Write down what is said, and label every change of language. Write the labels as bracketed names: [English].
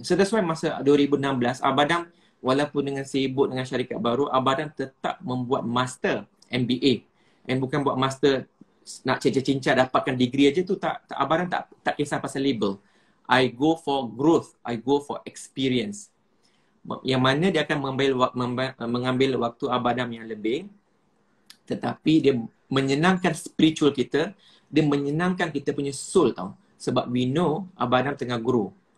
[Malay] So that's why masa 2016, Abang Adam walaupun dengan sibuk dengan syarikat baru, Abang Adam tetap membuat master MBA. [English] And [Malay] bukan buat master nak cincang-cincang dapatkan degree aja tu, tak Abang Adam tak kisah pasal label. [English] I go for growth, I go for experience. [Malay] Yang mana dia akan mengambil waktu Abadam yang lebih, tetapi dia menyenangkan spiritual kita, dia menyenangkan kita punya soul tau. Sebab [English] we know [Malay] Abadam tengah [English] grow.